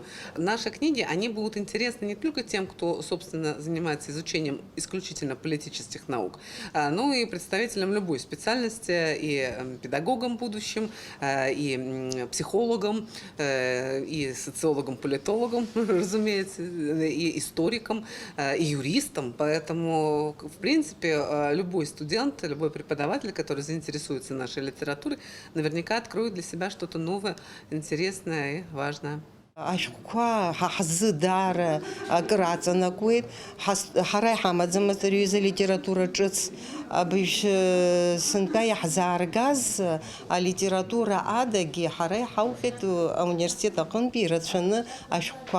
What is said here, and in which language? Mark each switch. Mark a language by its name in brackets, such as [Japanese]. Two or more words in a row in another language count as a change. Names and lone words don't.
[Russian] Наши книги, они будут интересны не только тем, кто, собственно, занимается изучением исключительно политических наук, но и представителям любой специальности, и педагогам будущим, и психологам, и социологам, политологам, разумеется, и историкам, и юристам. Поэтому, в принципе, любой студент, любой преподаватель, который заинтересуется нашей литературой, наверняка откроет для себя что-то новое, интересное и важное. [Abkhazian] Ашәҟәқәа ҳзы даара акыр аҵанакуеит. Ҳара иҳамаӡамызт ари литература ҿыц абыжь сынтәа иаҳзааргаз алитература адагьы ҳара иҳаухьеит ауниверситет аҟынтәи ирацәаны ашәҟәқәа.